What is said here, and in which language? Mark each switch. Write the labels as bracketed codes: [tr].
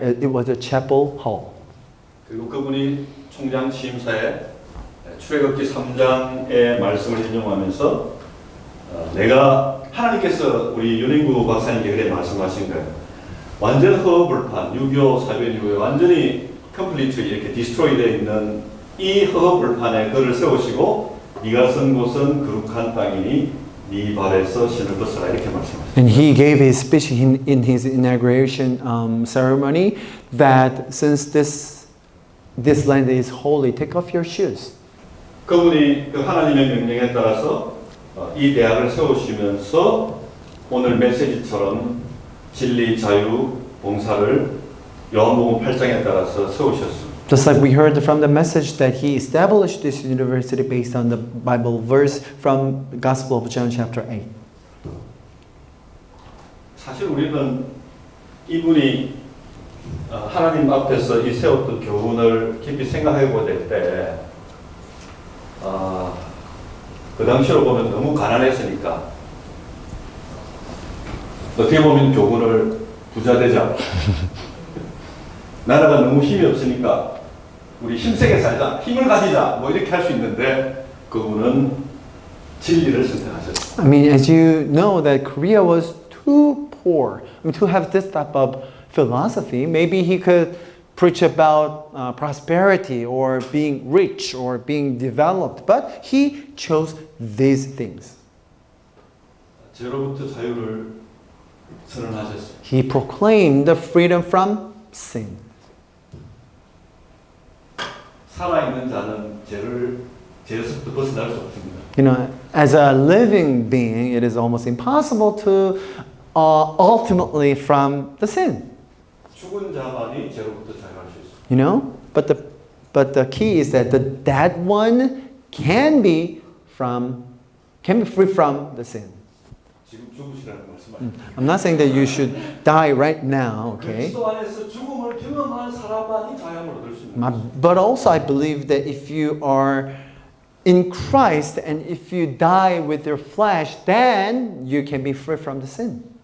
[en] It was a chapel hall. [ko] 그리고 그분이 총장 취임사에 출애굽기 3장의 말씀을 인용하면서 내가 하나님께서 우리 윤인구 박사님께 그렇게 말씀하신 거예요. 완전 허허벌판, 6.25 사변 이후에 완전히 [en] 컴플리트 [ko] 이렇게 [en] 디스트로이 [ko] 되어 있는 이 허허벌판에 그를 세우시고 네가 선 곳은 거룩한 땅이니 네 발에서 신을 벗어라 이렇게 말씀하셨어요. [en] And he gave his speech in his inauguration ceremony that since this land is holy, take off your shoes. [ko] 그분이 그 하나님의 명령에 따라서 이 대학을 세우시면서 오늘 메시지처럼 진리, 자유, 봉사를 요한복음 8장에 따라서 세우셨습니다. [en] Just like we heard from the message that he established this university based on the Bible verse from the Gospel of John chapter 8. [ko] 사실 우리는 이분이 하나님 앞에서 이 세웠던 교훈을 깊이 생각해 보될 때 그 당시로 보면 너무 가난했으니까 어떻게 보면 교훈을 부자 되자 나라가 너무 힘이 없으니까 우리 힘세게 살자 힘을 가지자 뭐 이렇게 할 수 있는데 그분은 진리를 선택하셨습니다. [en] I mean, as you know, that Korea was too poor. I mean, to have this type of philosophy, maybe he could preach about prosperity or being rich or being developed, but he chose these things. [ko] 죄로부터 자유를 선언하셨습니다. [en] He proclaimed the freedom from sin. [ko] 살아있는 자는 죄에서부터 벗어날 수 없습니다. [en] You know, as a living being, it is almost impossible to ultimately from the sin. [ko] 죽은 자만이 죄로부터 자유할 수 있습니다. [en] You know, but the key is that the dead one can be free from the sin. [ko] 지금 죽으시라는 말씀 아닙니다. [en] I'm not saying that you should die right now, okay? [ko] 그리스도 안에서 죽음을 경험한 사람만이 자유함을 얻을 수 있는 것입니다. [en] But also I believe that if you are in Christ and if you die with your flesh, then you can be free from the sin.